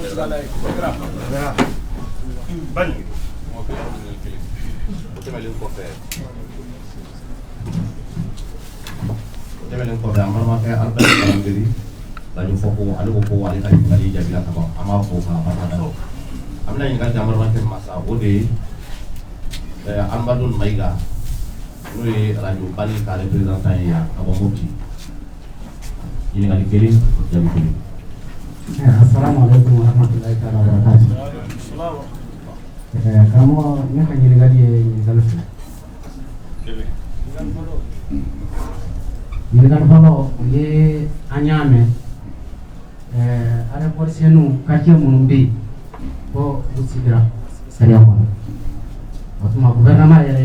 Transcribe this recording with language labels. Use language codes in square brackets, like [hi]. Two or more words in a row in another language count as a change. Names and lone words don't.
[bm] tɛmɛnen kɔfɛ an balimakɛ Albert Kalangiri radio fɔ ko ale ko ko ale ka ɲininkali jaabila ka ban an b'a fɔ k'a barikada an bɛna ɲininkali di an balimakɛ Masa o de ye Amadu Mayiga n'o ye radio Bali ka représentant ye yan ka bɔ Mopti ɲininkali kelen jaabi kelen. [ar] السلام عليكم ورحمة الله وبركاته. [bm] Karamɔgɔ ne ka ɲininkali ye ɲininkali fila. Ɲininkali fɔlɔ o ye an y'a mɛn aéroportienninw quartier minnu bɛ yen ko u sigira sariya kɔnɔ o tuma gouvernement yɛrɛ